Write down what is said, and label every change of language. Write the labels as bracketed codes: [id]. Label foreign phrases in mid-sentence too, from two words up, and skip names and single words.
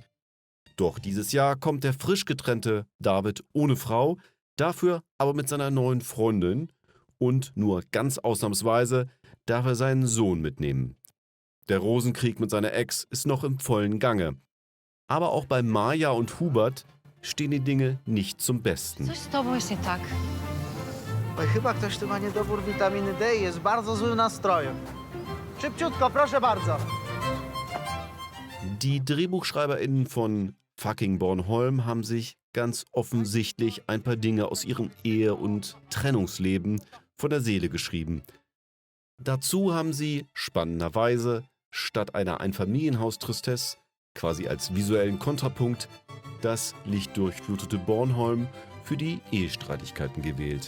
[de] Doch dieses Jahr kommt der frisch getrennte David ohne Frau, dafür aber mit seiner neuen Freundin und nur ganz ausnahmsweise darf er seinen Sohn mitnehmen. Der Rosenkrieg mit seiner Ex ist noch im vollen Gange. Aber auch bei Maja und Hubert stehen die Dinge nicht zum Besten. [pl] Coś z tobą jest nie tak. Oj, chyba ktoś tu ma niedobór witaminy D i jest w bardzo złym nastroju. Szybciutko, proszę bardzo. [de] Die DrehbuchschreiberInnen von Fucking Bornholm haben sich ganz offensichtlich ein paar Dinge aus ihrem Ehe- und Trennungsleben von der Seele geschrieben. Dazu haben sie spannenderweise statt einer Einfamilienhaus-Tristesse, quasi als visuellen Kontrapunkt, das lichtdurchflutete Bornholm für die Ehestreitigkeiten gewählt.